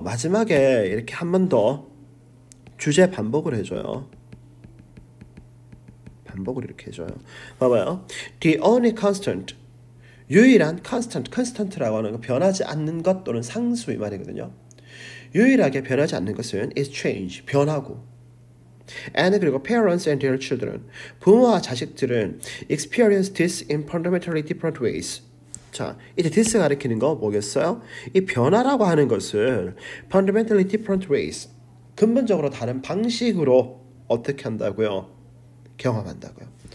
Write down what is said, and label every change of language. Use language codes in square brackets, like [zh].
[ko] 마지막에 이렇게 한 번 더 주제 반복을 해줘요. 반복을 이렇게 해줘요. 봐봐요. [en] The only constant, [ko] 유일한 constant라고 하는 건 변하지 않는 것 또는 상수 이 말이거든요. 유일하게 변하지 않는 것은 [en] is change, [ko] 변하고. [en] And [ko] 그리고 [en] parents and their children, [ko] 부모와 자식들은 [en] experience this in fundamentally different ways. [ko] 자, 이제 this 가리키는 거 뭐겠어요? 이 변화라고 하는 것을 [en] fundamentally different ways, [ko] 근본적으로 다른 방식으로 어떻게 한다고요? 경험한다고요.